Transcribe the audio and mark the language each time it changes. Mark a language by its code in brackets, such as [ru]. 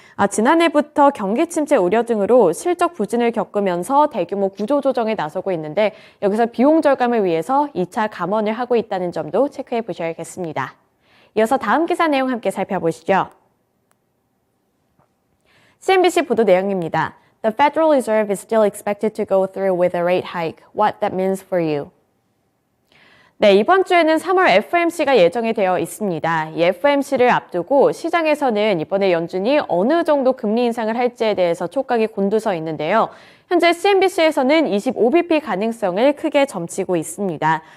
[ko] 지난해부터 경기 침체 우려 등으로 실적 부진을 겪으면서 대규모 구조조정에 나서고 있는데 여기서 비용 절감을 위해서 2차 감원을 하고 있다는 점도 체크해 보셔야겠습니다. 이어서 다음 기사 내용 함께 살펴보시죠. CNBC 보도 내용입니다. [en] The Federal Reserve is still expected to go through with a rate hike. What that means for you? [ko] 네, 이번 주에는 3월 FOMC가 예정이 되어 있습니다. 이 FOMC를 앞두고 시장에서는 이번에 연준이 어느 정도 금리 인상을 할지에 대해서 촉각이 곤두서 있는데요. 현재 CNBC에서는 25bp 가능성을 크게 점치고 있습니다.